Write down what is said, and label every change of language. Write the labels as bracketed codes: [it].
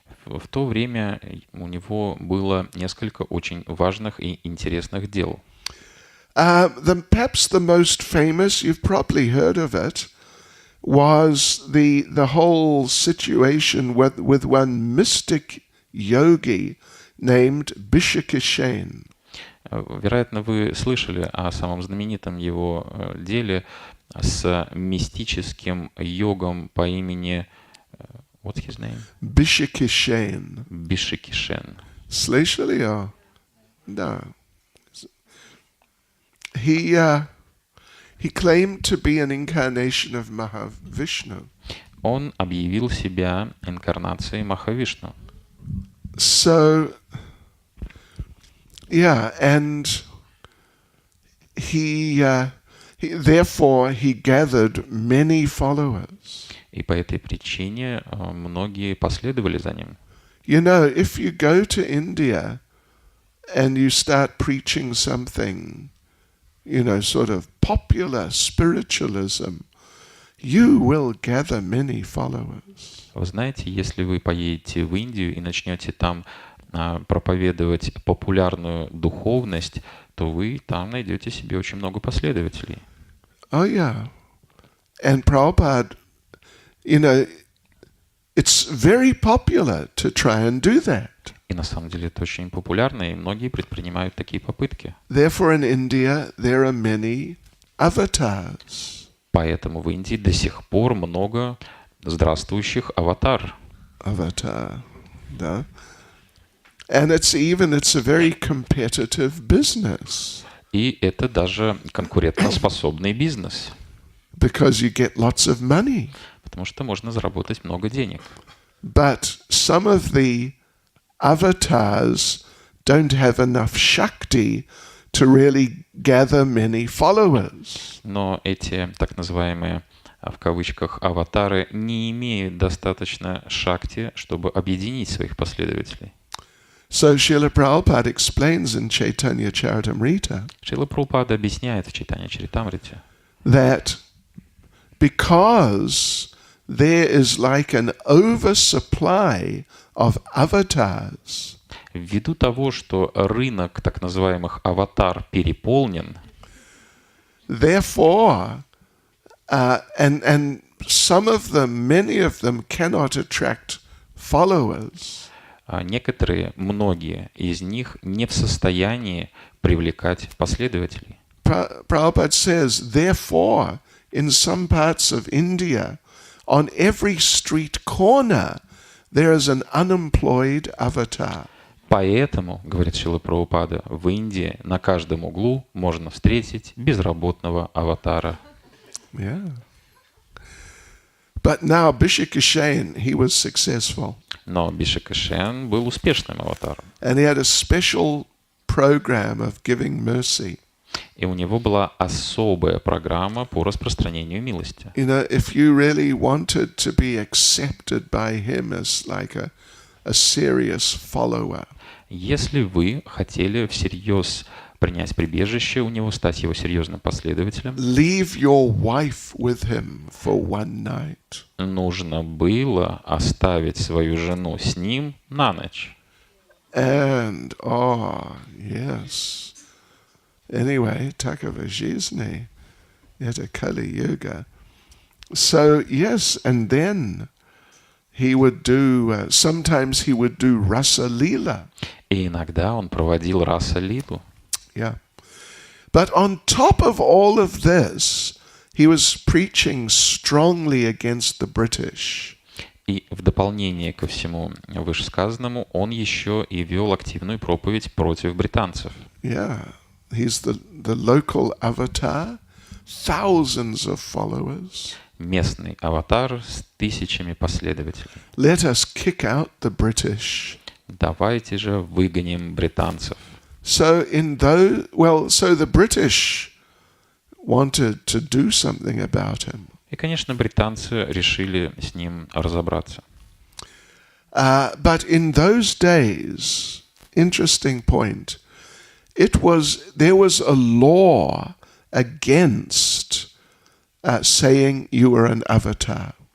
[ru] В то время у него было несколько очень важных и интересных дел. [en] Perhaps the most famous, you've probably heard of it, was the whole situation with one mystic yogi named Bishakishen. [ru] Вероятно, вы слышали о самом знаменитом его деле с мистическим йогом по имени... [en] What's his name? Bishakishen. [ru] Бишакишен. Слышали? [en] No. He claimed to be an incarnation of Mahavishnu. [ru] Он объявил себя инкарнацией Махавишну. [en] So, and he therefore he gathered many followers. [ru] И по этой причине многие последовали за ним. [en] If you go to India and you start preaching something, sort of popular spiritualism, you will gather many followers. [ru] Вы знаете, если вы поедете в Индию и начнете там проповедовать популярную духовность, то вы там найдете себе очень много последователей. [en] Oh yeah. And Prabhupada, it's very popular to try and do that. [ru] И на самом деле это очень популярно, и многие предпринимают такие попытки. [en] Therefore in India there are many avatars. [ru] Поэтому в Индии до сих пор много здравствующих аватар. Avatar, да. [en] And it's a very competitive business. [ru] И это даже конкурентоспособный бизнес. [en] Because you get lots of money. [ru] Потому что можно заработать много денег. [en] But some of the avatars don't have enough Shakti to really gather many followers. [ru] Но эти так называемые, в кавычках, аватары не имеют достаточно шакти, чтобы объединить своих последователей. [en] So Srila Prabhupada explains in Chaitanya Charitamrita [ru] Шрила Прабхупада объясняет в Чайтанья Чаритамрите, [en] that because there is like an oversupply of avatars, [ru] ввиду того, что рынок так называемых аватар переполнен, [en] therefore, and some of them, many of them cannot attract followers. [ru] некоторые, многие из них не в состоянии привлекать последователей. [en] Prabhupada says, therefore, in some parts of India, on every street corner, there is an unemployed avatar. [ru] Поэтому, говорит Шрила Прабхупада, в Индии на каждом углу можно встретить безработного аватара. [en] Yeah. But now Bishakishen, he was successful. [ru] Но Бишакишен был успешным аватаром. [en] And he had a special program of giving mercy. [ru] И у него была особая программа по распространению милости. [en] If you really wanted to be accepted by him as like a serious follower, [ru] если вы хотели всерьез принять прибежище у него, стать его серьезным последователем, [en] leave your wife with him for one night. [ru] Нужно было оставить свою жену с ним на ночь. [en] And, yes, Anyway, [ru] такова жизни. Это [en] Kali-yuga. So, yes, and then he would do, sometimes he would do rasa lila. [ru] И иногда он проводил раса-лилу. [en] Yeah. But on top of all of this, he was preaching strongly against the British. [ru] И в дополнение ко всему вышесказанному, он еще и вел активную проповедь против британцев. [en] Yeah. He's the local avatar, thousands of followers. [ru] Местный аватар с тысячами последователей. [en] Let us kick out the British. [ru] Давайте же выгоним британцев. [en] So the British wanted to do something about him. [ru] И, конечно, британцы решили с ним разобраться. [en] But in those days, interesting point, there was a law against saying you were an avatar.